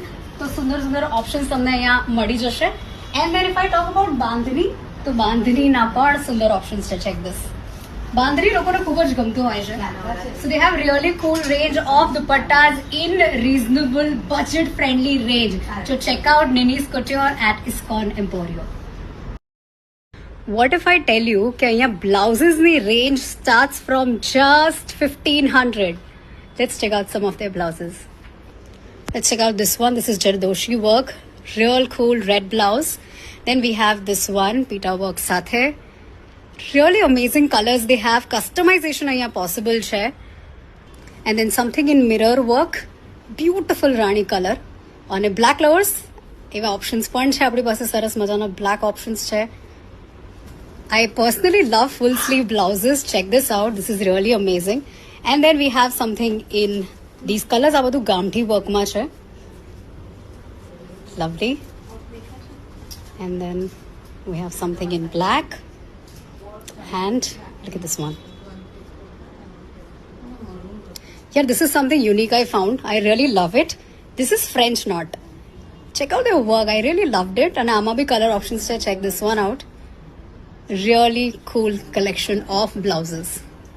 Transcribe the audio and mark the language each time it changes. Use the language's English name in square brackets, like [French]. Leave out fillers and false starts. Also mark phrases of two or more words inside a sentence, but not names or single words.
[Gujarati] તો સુંદર સુંદર ઓપ્શન્સ તમને અહીંયા મળી જશે. [English] And then if I talk about [Gujarati] બાંધણી તો બાંધણીના પણ સુંદર ઓપ્શન્સ છે. [English] Check this. [Gujarati] બાંધણી લોકોને ખૂબ જ ગમતું હોય છે. [English] So they have really cool range of dupattas in reasonable budget friendly range. So check out Nini's Couture at ISKCON Emporio. What if I tell you [Gujarati] કે અહીંયા [English] blousesની range starts from just 1,500. Let's check out some of their blouses. Let's check out this one. This is Jardoshi work. Real cool red blouse. Then we have this one, pita work સાથે. Really amazing colors they have. [Gujarati] Customization અહીંયા possible છે. [English] And then something in mirror work. [Gujarati] Beautiful રાણી color. અને [English] black lovers [Gujarati] એવા ઓપ્શન્સ પણ છે આપણી પાસે. સરસ મજાના black options છે. [English] I personally love full sleeve blouses. Check this out. This is really amazing. And then we have something in these colors. [Gujarati] આ બધું ગામઠી વર્કમાં છે. [English] Lovely. And then we have something in black. And look at this one. Yeah, this is something unique I found. I really love it. This is French knot. Check out their work. I really loved it. And [Gujarati] આમાં બી [English] color options છે. Check this one out. Really cool collection of blouses.